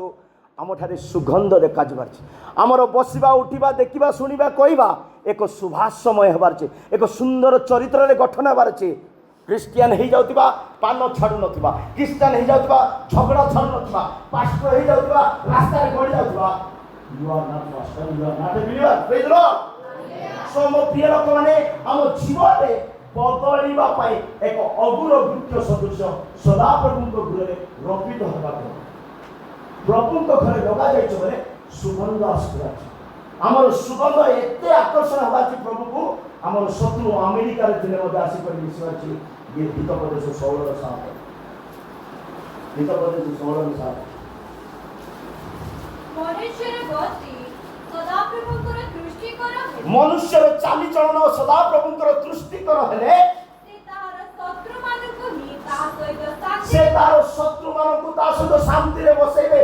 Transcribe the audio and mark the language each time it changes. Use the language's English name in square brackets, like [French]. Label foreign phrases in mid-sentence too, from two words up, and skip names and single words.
[Odia] ଆମଠାରେ ସୁଗନ୍ଧ ଦେଖାଯିବାର ଅଛି। ଆମର ବସିବା ଉଠିବା ଦେଖିବା ଶୁଣିବା କହିବା ଏକ ଶୁଭାସମୟ ହେବାର ଅଛି। ଏକ ସୁନ୍ଦର ଚରିତ୍ରରେ ଗଠନ ହେବାର ଅଛି। ଖ୍ରୀଷ୍ଟିଆନ ହେଇଯାଉଥିବା ପାନ ଛାଡ଼ୁନଥିବା, ଖ୍ରୀଷ୍ଟିଆନ ହେଇଯାଉଥିବା ଝଗଡ଼ା ଛାଡ଼ୁନଥିବା, ପାଷ୍ଟର ହେଇଯାଉଥିବା ରାସ୍ତାରେ ଗଡ଼ି ଯାଉଥିବା, [English] you are not pastor, you are not a believer. Praise the Lord. [Odia] So ମୋ ପ୍ରିୟ ଲୋକମାନେ, ଆମ ଜୀବନରେ ବଦଳିବା ପାଇଁ ଏକ ଅଗୁର ବୃକ୍ଷ ସଦୃଶ ସଦାପ୍ରଭୁଙ୍କ ଗୃହରେ ରୋପିତ ହେବାକୁ ପ୍ରଭୁଙ୍କ ଘରେ ଲଗାଯାଇଛି ବୋଲେ ସୁଗନ୍ଧ ଆସୁଥିଲା। ଆମର ସୁଗନ୍ଧ ଏତେ ଆକର୍ଷଣ ହେବାଛି ପ୍ରଭୁକୁ, ଆମର ଶତ୍ରୁ ଆମେରିକାରେ ଥିଲେ ମଧ୍ୟ ଆସିକରି ମିଶିବାଛି ଇଏ ହିତପ୍ରଦେଶ 16ର 7 ହିତପ୍ରଦେଶ 16ର 7 ମନୁଷ୍ୟର ଚାଲିଚଳନ ସଦାପ୍ରଭୁଙ୍କର ଦୃଷ୍ଟିକର ହେଲେ ସେ ତାର ଶତ୍ରୁମାନଙ୍କୁ ତା ସହିତ ଶାନ୍ତିରେ ବସେଇବେ।